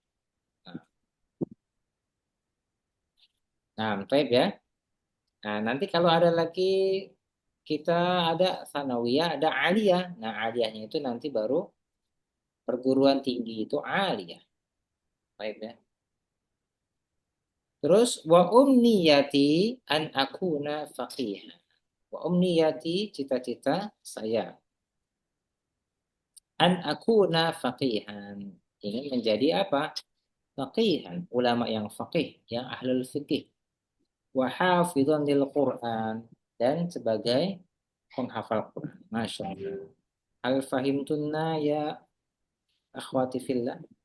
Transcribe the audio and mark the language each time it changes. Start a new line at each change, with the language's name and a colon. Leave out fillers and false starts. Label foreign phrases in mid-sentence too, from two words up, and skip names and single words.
Indonesian: Nah, baik ya. Nah, nanti kalau ada lagi kita ada sanawiyah, ada aliyah. Nah, aliyahnya itu nanti baru perguruan tinggi itu aliyah. Baik ya.
Arabic: Terus وأمنيتي أن أكون فقيهة. وأمنيتي
Indonesian: cita-cita saya
Arabic: أن أكون فقيها.
Indonesian: Ingin menjadi apa? Faqihan, ulama yang faqih, yang
Arabic: أهل الفقه. وحافظا للقرآن
Indonesian: dan sebagai penghafal Quran.
Arabic: ما شاء الله. أفهمتن يا أخواتي في الله.